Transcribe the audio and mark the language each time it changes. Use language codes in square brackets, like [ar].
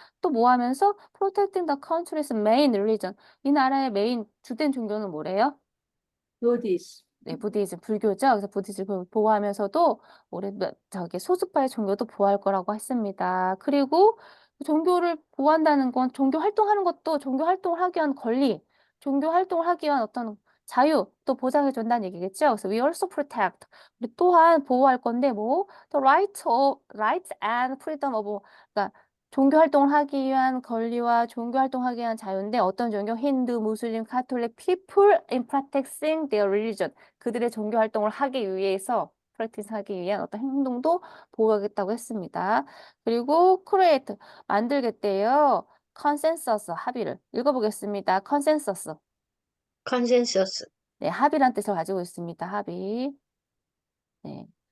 [ko] 또 뭐 하면서 [en] protecting the country's main religion. [ko] 이 나라의 주된 종교는 뭐래요? [en] Buddhist. [ko] 네, 부디즘 불교죠. 그래서 부디즘을 보호하면서도 소수파의 종교도 보호할 거라고 했습니다. 그리고 종교를 보호한다는 건 종교 활동을 하기 위한 권리, 종교 활동을 하기 위한 어떤 자유 또 보장해 준다는 얘기겠죠. [en] 그래서 we also protect. [ko] 우리 또한 보호할 건데 [en] the rights and freedom of [ko] 그러니까 종교 활동을 하기 위한 권리와 종교 활동하기 위한 자유인데 어떤 종교? [en] 힌두, 무슬림, 카톨릭 people in practicing their religion. [ko] 그들의 종교 활동을 practice 하기 위한 어떤 행동도 보호하겠다고 했습니다. 그리고 create, 만들겠대요. consensus, 합의를. 읽어보겠습니다. consensus. [en] Consensus. [ko] 네, 합의란 뜻을 가지고 있습니다. 합의. 네.